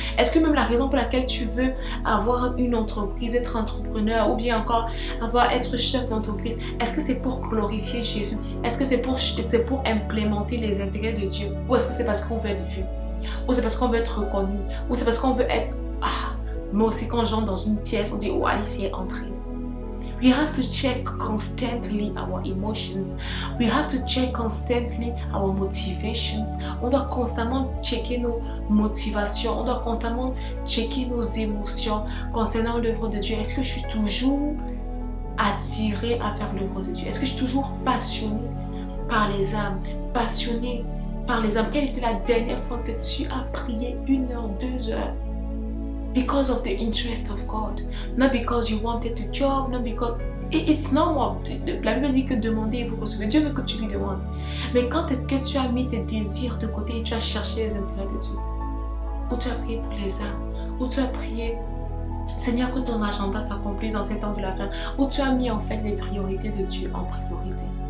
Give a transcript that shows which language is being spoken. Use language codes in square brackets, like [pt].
[fr] Est-ce que même la raison pour laquelle tu veux avoir une entreprise, être entrepreneur ou bien encore être chef d'entreprise, est-ce que c'est pour glorifier Jésus? Est-ce que c'est pour implémenter les intérêts de Dieu? Ou est-ce que c'est parce qu'on veut être vu? Ou c'est parce qu'on veut être reconnu? Ou c'est parce qu'on veut être... Moi aussi, quand j'entre dans une pièce, on dit « Oh, Alice est entrée ». [en] We have to check constantly our emotions. We have to check constantly our motivations. [fr] On doit constamment checker nos motivations. On doit constamment checker nos émotions concernant l'œuvre de Dieu. Est-ce que je suis toujours attirée à faire l'œuvre de Dieu? Est-ce que je suis toujours passionnée par les âmes? Passionnée par les âmes? Quelle était la dernière fois que tu as prié 1 heure, 2 heures? [en] Because of the interest of God, not because you wanted to job, not because it's normal. [fr] La Bible dit que demandez et vous recevez. Dieu veut que tu lui demandes. Mais quand est-ce que tu as mis tes désirs de côté et tu as cherché les intérêts de Dieu? Ou tu as prié pour les âmes? Ou tu as prié, Seigneur, que ton agenda s'accomplisse dans ces temps de la fin? Ou tu as mis en fait les priorités de Dieu en priorité?